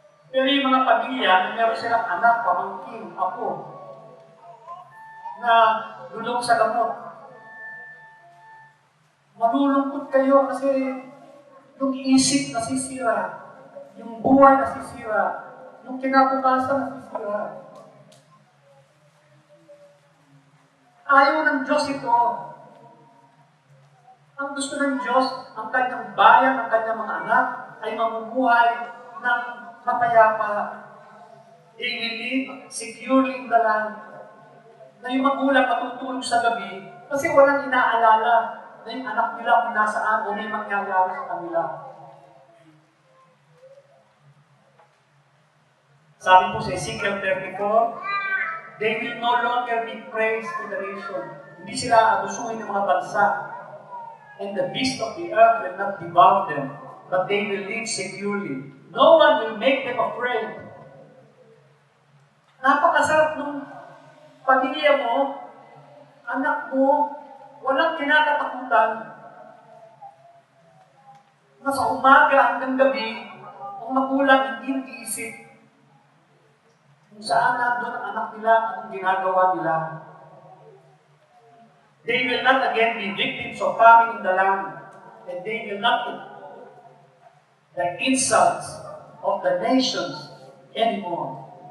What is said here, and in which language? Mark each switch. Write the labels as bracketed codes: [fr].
[tl] Pero yung mga pamilya na meron silang anak, pamangkin, apo, na lulong sa gamot, malulungkot kayo kasi yung isip nasisira, yung buhay nasisira, yung kinabukasan nasisira. Ayaw ng Diyos ito. Ang gusto ng Diyos, ang kanyang bayan, ang kanyang mga anak, ay mamumuhay ng mapayapa. [en] They will live securely in the land. [tl] Na yung magulang matutulog sa gabi kasi walang inaalala na yung anak nila kung nasaan o may mangyayari sa kanila. Sabi po sa [en] Ezekiel 34, they will no longer be praised to the nation. [tl] Hindi sila abusuhin ng mga bansa. [en] And the beast of the earth will not devour them, but they will live securely. No one will make them afraid. [tl] Napakasarap nung pamilya mo, anak mo, walang kinakatakutan. Na sa umaga hanggang gabi, ang magulang hindi nag-iisip kung saan nandun ang anak nila at ang ginagawa nila. [en] They will not again be victims of famine in the land, and they will not be the insults of the nations anymore.